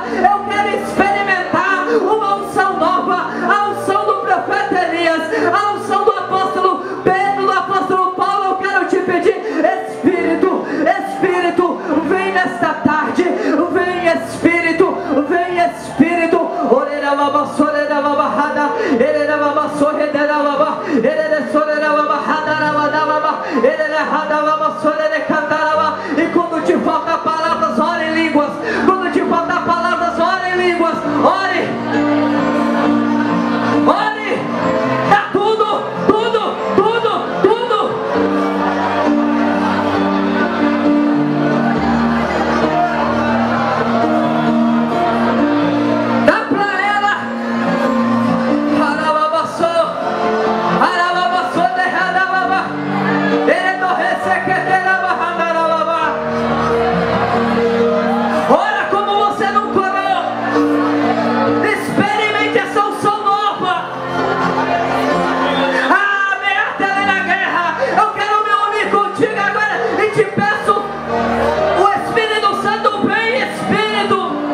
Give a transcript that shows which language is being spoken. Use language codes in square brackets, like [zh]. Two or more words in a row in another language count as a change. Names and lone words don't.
[pt] Eu quero experimentar uma unção nova, a unção do profeta Elias, a unção do apóstolo Pedro, do apóstolo Paulo. Eu quero te pedir, Espírito, Espírito, vem nesta tarde, vem Espírito, vem Espírito. Orera baba sorera baba hada, erera baba sorera baba, erera sorera baba hada baba, erera hada baba sorera cantaraba. E quando te faltar palavras, ore em línguas. Quando te faltar palavras, ore em línguas. Ore, ore, dá tudo, tudo, tudo, tudo. Dá pra ela. Arababaçô, arababaçô, derradababa, eredo ressequeteraba, handarababa. Ora como você não corou. Experimente essa unção nova. Ah, ameaça na guerra. Eu quero me unir contigo agora e te peço, o Espírito Santo, vem Espírito.